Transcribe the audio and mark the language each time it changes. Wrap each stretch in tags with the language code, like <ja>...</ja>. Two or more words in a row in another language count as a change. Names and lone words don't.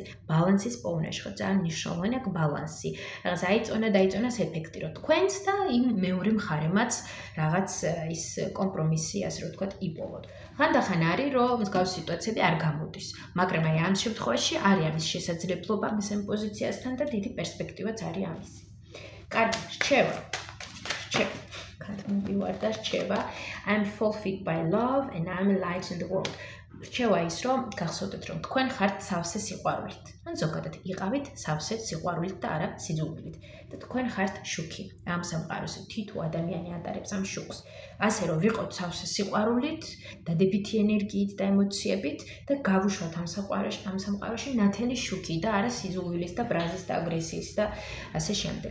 <ka>ბალანსის პოვნაში ხო ძალიან მნიშვნელოვანია ბალანსი. რაღაც დაიწონას ეფექტი, რომ თქვენც და იმ მეორე მხარემაც რაღაც ის კომპრომისი, ასე რომ ვთქვათ, იპოვოთ. ხანდახან არის, რომ მსგავსი სიტუაციები არ გამოდის, მაგრამ აი ამ შემთხვევაში არის ამის შესაძლებლობა მესამე პოზიციასთან და დიდი პერსპექტივაც არის ამისი. კარგი, რჩევა. მოვივარ და რჩევა.</ka> <en>I'm fulfilled by love and I'm a light in the world.</en> <ka>რჩევა ის, რომ გახსოვდეთ, რომ თქვენ ხართ სავსე სიყვარულით. ან ზოგადად იყავით სავსე სიყვარულით და არა სიძულვილით. და თქვენ ხართ შუქი. ამ სამყაროზე თითო ადამიანი ატარებს ამ შუქს. ასე რომ ვიყოთ სავსე სიყვარულით, დადებითი ენერგიით და ემოციებით და გავუშვათ ამ სამყაროში ნათელი შუქი და არა სიძულვილის და ბრაზის და აგრესიის და ასე შემდეგ.</ka>